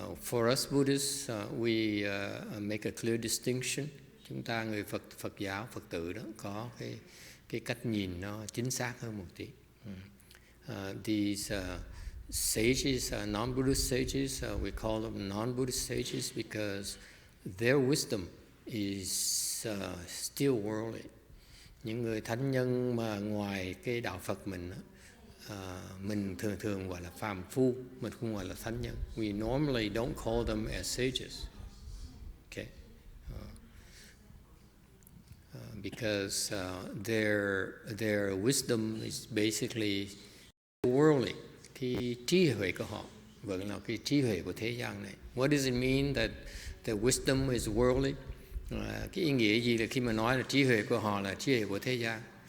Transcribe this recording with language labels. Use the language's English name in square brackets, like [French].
[English] For us Buddhists, we make a clear distinction. [Vietnamese] Chúng ta người Phật giáo, Phật tử đó có cái cách nhìn nó chính xác hơn một tí. [English] These sages, non-Buddhist sages, we call them non-Buddhist sages because their wisdom is still worldly. [Vietnamese] Những người thánh nhân mà ngoài cái đạo Phật mình mình thường gọi là phàm phu, mình không gọi là thánh nhân. [English] We normally don't call them as sages. Okay. Because their wisdom is basically worldly. [Vietnamese] Cái trí huệ của họ vẫn là cái trí huệ của thế gian này. [English] What does it mean that the wisdom is worldly? [Vietnamese] Cái ý nghĩa gì là khi mà nói là trí huệ của họ là trí huệ của thế gian?